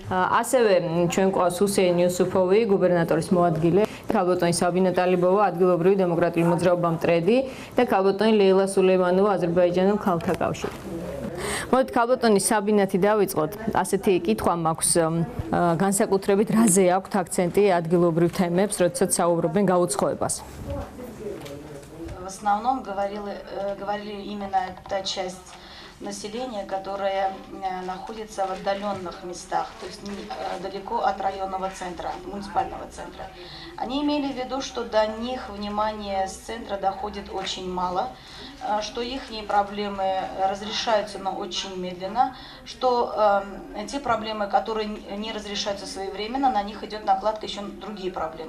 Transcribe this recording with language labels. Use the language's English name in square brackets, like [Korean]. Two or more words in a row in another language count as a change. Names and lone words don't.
[Georgian] ასევე ჩვენ გვყავს ჰუსეინ იუსუფოვი, გუბერნატორის მოადგილე, ქალბატონი საბინა ტალიბოვა, ადგილობრივი დემოკრატიული მოძრაობა მტრედი და ქალბატონი ლეილა სულეიმანოვა, აზერბაიჯანულ ქალთა კავშირი. მოდით ქალბატონი საბინათი დავიწყოთ. Ასეთი კითხვა მაქვს, განსაკუთრებით რაზე აქვთ აქცენტი ადგილობრივ თემებს, როდესაც საუბრობენ გაუცხოებას? [Russian] В основном говорили именно та часть населения, которая находится в отдаленных местах, то есть далеко от районного центра, муниципального центра. Они имели в виду, что до них внимание с центра доходит очень мало, что их проблемы разрешаются, но очень медленно, что те проблемы, которые не разрешаются своевременно, на них идет накладка еще другие проблемы.